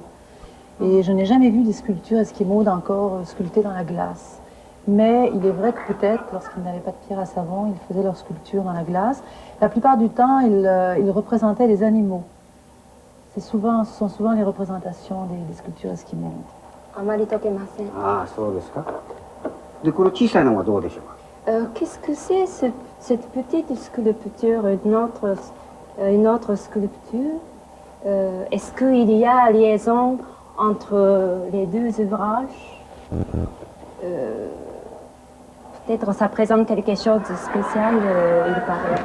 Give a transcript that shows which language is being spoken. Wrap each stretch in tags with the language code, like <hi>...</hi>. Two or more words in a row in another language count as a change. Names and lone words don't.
<fr>Et je n'ai jamais vu des sculptures esquimaux encore sculptées dans la glace. Mais il est vrai que peut-être, lorsqu'ils n'avaient pas de pierre à savon, ils faisaient leur sculpture dans la glace. La plupart du temps, ils représentaient des animaux. Ce sont souvent les représentations des sculptures esquimaux.</fr> <ja>あまり解けません。ああそうですかでこの小さいのはどうでしょうか</ja> <fr>Qu'est-ce que c'est cette petite sculpture, une autre sculpture? Est-ce qu'il y a liaison entre les deux ouvrages? Peut-être ça présente quelque chose de spécial, il paraît.</fr>